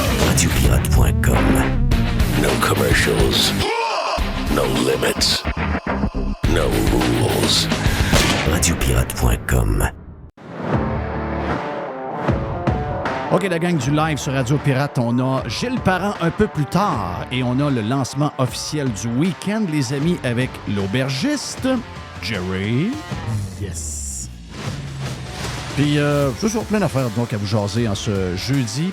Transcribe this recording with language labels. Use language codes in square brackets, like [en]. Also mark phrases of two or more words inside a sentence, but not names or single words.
[en] radiopirate.com. No commercials. No limits. No rules. Radiopirate.com. [fr] OK, la gang du live sur Radio Pirate, on a Gilles Parent un peu plus tard et on a le lancement officiel du week-end, les amis, avec l'aubergiste, Jerry. Yes. Puis, je suis plein d'affaires donc à vous jaser en ce jeudi.